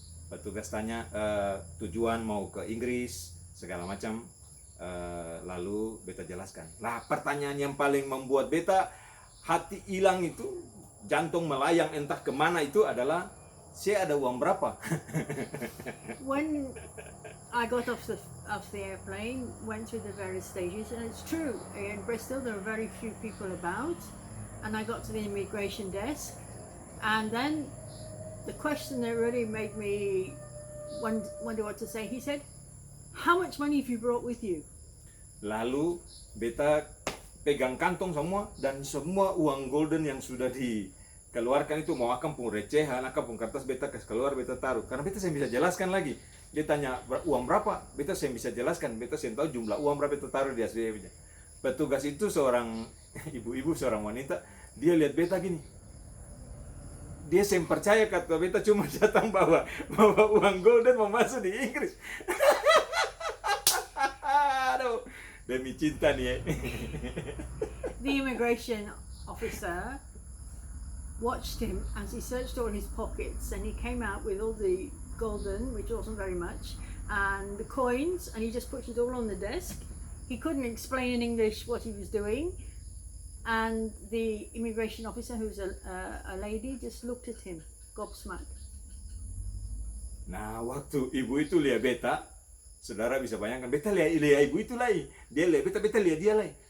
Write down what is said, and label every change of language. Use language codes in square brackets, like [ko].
[id] Petugas tanya tujuan mau ke Inggris segala macam. Lalu beta jelaskan. Lah, pertanyaan yang paling membuat beta hati hilang itu, jantung melayang entah kemana itu adalah, saya ada uang berapa? [en] When I got off the airplane, went through the various stages, and it's true, in Bristol there are very few people about, and I got to the immigration desk, and then the question that really made me wonder what to say, he said, how much money have you brought with you? [id] Lalu beta pegang kantong semua, dan semua uang golden yang sudah dikeluarkan itu, mau akan pun recehan, akan pun kertas, beta kasih keluar, beta taruh. Karena beta saya bisa jelaskan lagi. Dia tanya uang berapa, beta saya bisa jelaskan, beta saya tahu jumlah uang berapa beta taruh di SBB. Petugas itu seorang ibu-ibu, seorang wanita, dia lihat beta gini. Dia saya percaya kata beta cuma datang bawa uang golden mau masuk di Inggris. Aduh. Demi cinta nih. [en] The immigration officer watched him as he searched all his pockets, and he came out with all the golden, which wasn't very much, and the coins, and he just puts it all on the desk. He couldn't explain in English what he was doing, and the immigration officer, who's a lady, just looked at him, gobsmacked. [id] Nah, waktu ibu itu lihat beta, saudara bisa bayangkan, beta lihat ibu itu lagi, dia lihat beta lihat dia lagi.